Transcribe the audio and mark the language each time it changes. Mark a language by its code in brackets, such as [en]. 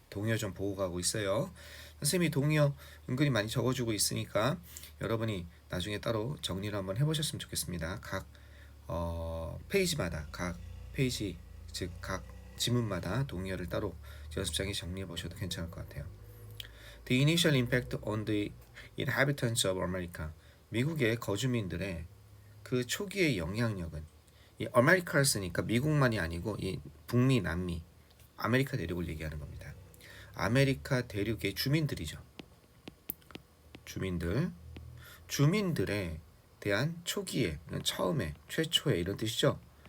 [ko] 동요 좀 보고 가고 있어요. 선생님이 동요 은근히 많이 적어주고 있으니까 여러분이 나중에 따로 정리를 한번 해보셨으면 좋겠습니다. 각 페이지마다, 각 페이지, 즉 각 지문마다 동요를 따로 연습장에 정리해 보셔도 괜찮을 것 같아요. [en] The initial impact on the inhabitants of America. [ko] 미국의 거주민들의 그 초기의 영향력은, 이 아메리카를 쓰니까 미국만이 아니고 이 북미, 남미, 아메리카 대륙을 얘기하는 겁니다. 아메리카 대륙의 주민들이죠. 주민들에 대한 초기에, 처음에, 최초에 이런 뜻이죠.